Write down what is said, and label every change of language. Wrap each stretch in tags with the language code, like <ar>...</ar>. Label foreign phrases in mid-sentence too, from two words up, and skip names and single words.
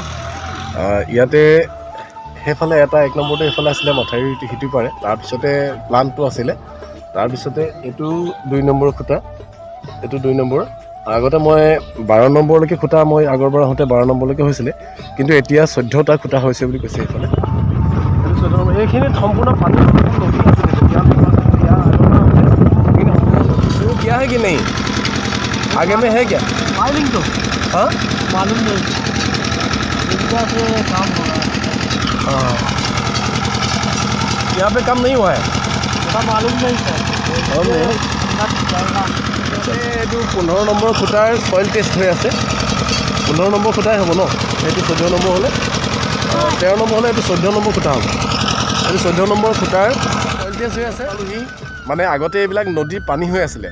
<as>ইয়াতে সেইফালে এটা 1 নম্বৰতে এইফালে আছিলে মাথাউৰি সিটো পাৰে, তাৰপিছতে প্লানটো আছিলে, তাৰপিছতে এইটো 2 নম্বৰ খুঁটা, এইটো 2 নম্বৰ। আগতে মই 12 নম্বৰলৈকে খুঁটা মই আগৰবাৰ আহোঁতে 12 নম্বৰলৈকে হৈছিলে, কিন্তু এতিয়া 14টা খুঁটা হৈছে বুলি কৈছে এইফালে। এইখিনিত সম্পূৰ্ণ পানী নদী আছিলে</as> <hi>क्या है कि नहीं आगे में है क्या मालूम तो हाँ मालूम नहीं इनका से काम हो रहा है। हाँ यहाँ पे काम नहीं हुआ है पता मालूम नहीं सर।</hi> <as>এইটো 15 নম্বৰ খুঁটাৰ</as> <en>soil test</en> <as>হৈ আছে। 15 নম্বৰ খুঁটাই হ'ব ন, এইটো 14 নম্বৰ হ'লে 13 নম্বৰ হ'লে এইটো 14 নম্বৰ খুঁটা হ'ব। এইটো 14 নম্বৰ খুঁটাৰ</as> <en>soil test</en> <as>হৈ আছে। মানে আগতে এইবিলাক নদীৰ পানী হৈ আছিলে।</as>